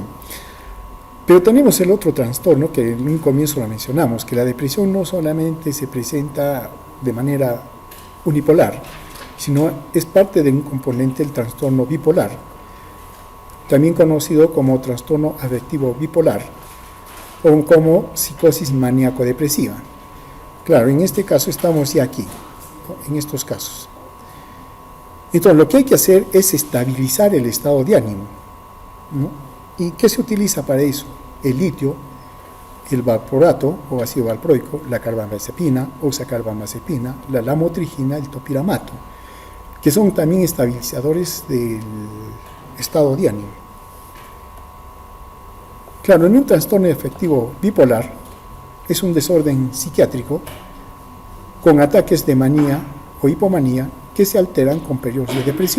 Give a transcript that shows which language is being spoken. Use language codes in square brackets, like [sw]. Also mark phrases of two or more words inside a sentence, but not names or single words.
[es] Pero tenemos el otro trastorno que en un comienzo lo mencionamos, que la depresión no solamente se presenta de manera unipolar, sino es parte de un componente del trastorno bipolar, también conocido como trastorno afectivo bipolar o como psicosis maníaco-depresiva. Claro, en este caso estamos ya aquí, ¿no? En estos casos. Entonces, lo que hay que hacer es estabilizar el estado de ánimo, ¿no? ¿Y qué se utiliza para eso? El litio, el valproato o ácido valproico, la carbamazepina, oxacarbamazepina, la lamotrigina, el topiramato, que son también estabilizadores del estado de ánimo. Claro, en un trastorno afectivo bipolar es un desorden psiquiátrico con ataques de manía o hipomanía que se alteran con periodos de depresión.